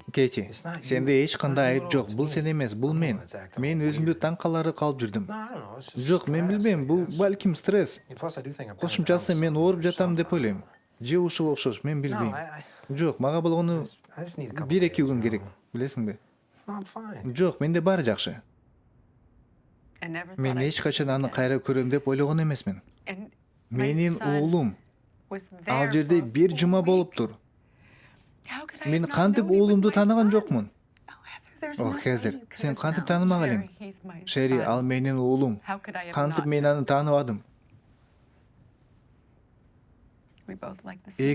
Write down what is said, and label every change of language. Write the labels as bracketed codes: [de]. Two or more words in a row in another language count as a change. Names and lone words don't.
[ky] Кейти, [en] It's not you. [ky] сенде эч [en] It's [ky] кандай [en] not [ky] айып [en] you at all. [ky] жок. [en] It's [ky] Бул [en] me. [ky] сен эмес, бул [en] I don't [ky] мен. [en] know, it's acting [ky] Мен [en] weird. [ky] өзүмдү таң калары калып жүрдүм. [en] No, I don't know. It's just [ky] Жок, мен [en] stress, [ky] билбейм, [en] I [ky] бул [en] guess. [ky] балким стресс. [en] Yeah, plus I do think I'm kinda [ky] Кошумчасы [en] down [ky] мен [en] some- [ky] ооруп жатам деп [en] something. [ky] ойлойм. Же ушуга окшош, мен [en] No, [ky] билбейм. [en] I [ky] Жок, мага болгону [en] I just need a couple [ky] 1-2 [en] days, [ky] күн [en] you [ky] керек, [en] know. [ky] билесиңби? [en] No, I'm fine. [ky] Жок, менде баары жакшы. [en] I never [ky] Мен [en] thought I'd [ky] эч качан [en] see you [ky] аны [en] again. [ky] кайра көрөм деп ойлогон эмесмин. [en] And my [ky] Менин [en] son [ky] уулум [en] was [ky] ал [en] there [ky] жерде [en] for a [ky] бир [en] full [ky] жума [en] week. [ky] болуптур. [en] How could I [ky] Мен [en] have not [ky] кантип [en] known he was [ky] уулумду [en] my [ky] таныган [en] son? [ky] жокмун? [en] Oh, Heather, there's [ky] О, [en] no way [ky] Хезер, [en] you could [ky] сен [en] have [ky] кантип [en] known. [ky] таанымак элең? [en] Sherry, he's my [ky] Шери, ал [en] son. [ky] менин уулум. [en] How could I have [ky] Кантип [en] not [ky] мен [en] known? [ky] аны тааныбадым? [en] We both like the same